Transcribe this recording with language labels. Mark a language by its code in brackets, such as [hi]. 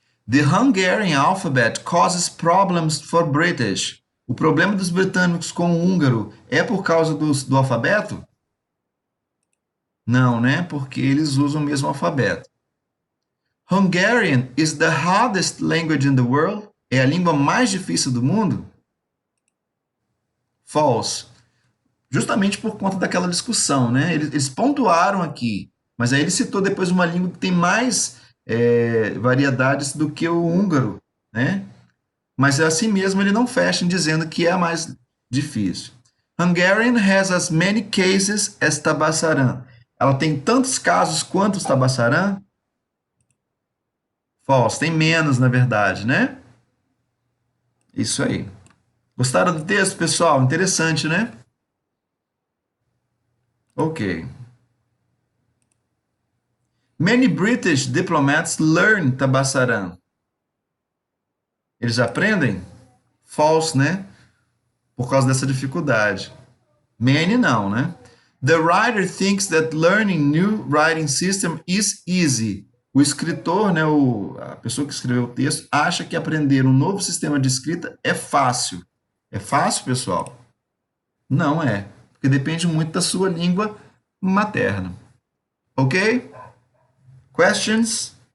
[en] The Hungarian alphabet causes problems for British. [pt] O problema dos britânicos com o húngaro é por causa do alfabeto? Não, né? Porque eles usam o mesmo alfabeto. [en] Hungarian is the hardest language in the world. [pt] É a língua mais difícil do mundo? False. Justamente por conta daquela discussão, né? Eles pontuaram aqui, mas aí ele citou depois uma língua que tem mais variedades do que o húngaro, né? Mas assim mesmo ele não fecha dizendo que é a mais difícil. [en] Hungarian has as many cases as Tabassaran. [pt] Ela tem tantos casos quanto os Tabassaran? False, tem menos na verdade, né? Isso aí. Gostaram do texto, pessoal? Interessante, né? Ok. [en] Many British diplomats learn Tabassaran. [pt] Eles aprendem? [en] False, né? [pt] Por causa dessa dificuldade. Many não, né? [en] The writer thinks that learning new writing system is easy. [pt] O escritor, né, a pessoa que escreveu o texto, acha que aprender um novo sistema de escrita é fácil. É fácil, pessoal? Não é, porque depende muito da sua língua materna. Ok? Questions?